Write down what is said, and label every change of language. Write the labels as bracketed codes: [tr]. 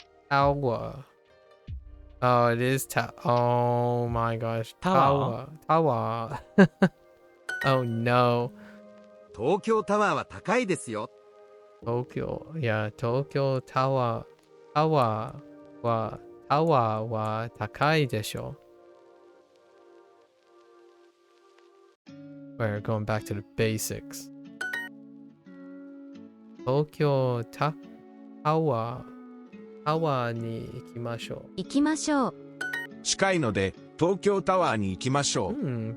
[en] Tower. Oh, it is oh my gosh. Tower. Oh no. [ja] 東京タワーは高いですよ。東京タワーは高いでしょ。 [en] We're going back to the basics. [ja] 東京タワーに行きましょう。行きましょう。近いので東京タワーに行きましょう。